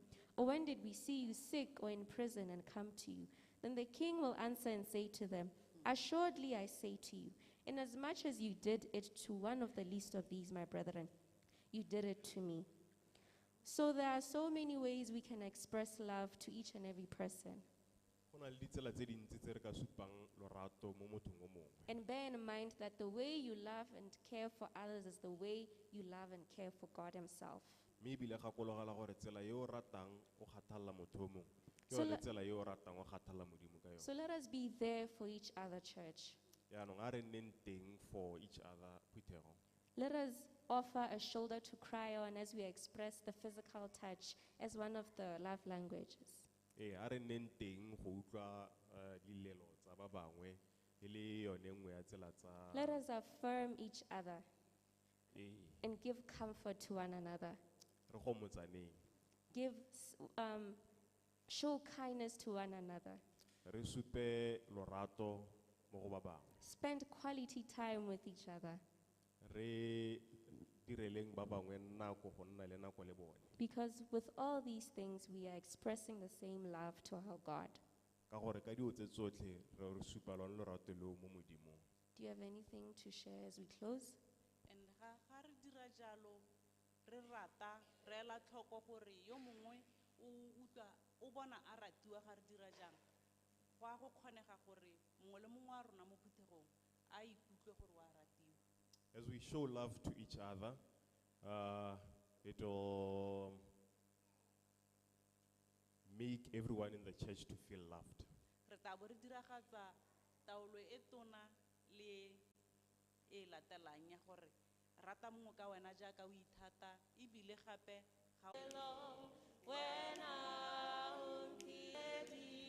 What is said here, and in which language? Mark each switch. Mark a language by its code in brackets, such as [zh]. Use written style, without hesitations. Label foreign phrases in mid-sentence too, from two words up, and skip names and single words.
[en] Or when did we see you sick or in prison and come to you?" Then the king will answer and say to them, "Assuredly I say to you, inasmuch as you did it to one of the least of these, my brethren, you did it to me." So there are so many ways we can express love to each and every person. [tn] Go na le ditsela tse dintsi tse re ka supang lorato mo mothong o mongwe. [en] And bear in mind that the way you love and care for others is the way you love and care for God himself. [tn] Mme ebile gakologela gore tsela yo o ratang o kgathalla motho o mongwe, ke [en] So [tn] yone le- tsela yo o ratang o kgathalla Modimo ka yone. [en] So let us be there for each other, church. [tn] Yaanong a re nneng teng [en] for each other [tn] phuthego. [en] Let us offer a shoulder to cry on as we express the physical touch as one of the love languages. [tn] A re nneng teng go utlwa dilelo tsa ba bangwe e le yone nngwe ya tsela tsa [en] Let us affirm each other [tn] Ee, [en] and give comfort to one another. [tn] re gomotsaneng, [en] Show kindness to one another. [tn] re supe lorato mo go ba bangwe, [en] Spend quality time with each other. [tn] re direleng ba bangwe nako go nna le nako le bone. [en] Because with all these things, we are expressing the same love to our God. [tn] Ka gore ka dio tse tsotlhe re supa lone lorato leo mo Modimong. [en] Do you have anything to share as we close? [tn] And ga re dira jalo, re rata, re ela tlhoko gore yo mongwe o utlwa o bona a ratiwa ga re dira jang. Go a go kgonega gore mongwe le mongwe wa rona mo phuthegong a ikutlwe gore wa ratiwa. [en] As we show love to each other, it will make everyone in the church to feel loved. [tn] Re tla bo re diragatsa taolo e tona le e latelang ya gore rata mongwe ka wena jaaka o ithata ebile gape ga [en] When I